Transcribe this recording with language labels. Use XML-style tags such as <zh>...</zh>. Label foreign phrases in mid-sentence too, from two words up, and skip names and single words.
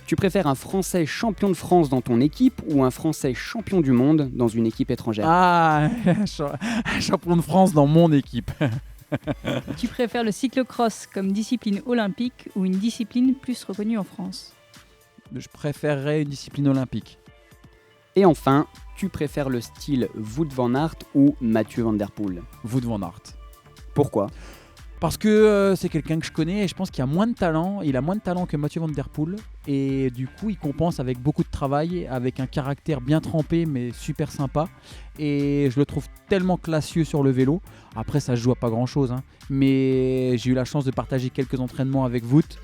<fr>Tu préfères un Français champion de France dans ton équipe ou un Français champion du monde dans une équipe étrangère? Ah, champion de France dans mon équipe. Tu préfères le cyclocross comme discipline olympique ou une discipline plus reconnue en France? Je préférerais une discipline olympique. Et enfin, tu préfères le style Wout van Aert ou Mathieu Van Der Poel? Wout van Aert. Pourquoi? Parce que c'est quelqu'un que je connais et je pense qu'il a moins de talent. Il a moins de talent que Mathieu Van Der Poel. Et du coup, il compense avec beaucoup de travail, avec un caractère bien trempé mais super sympa. Et je le trouve tellement classieux sur le vélo. Après, ça se joue à pas grand-chose. Mais j'ai eu la chance de partager quelques entraînements avec Wout.</fr>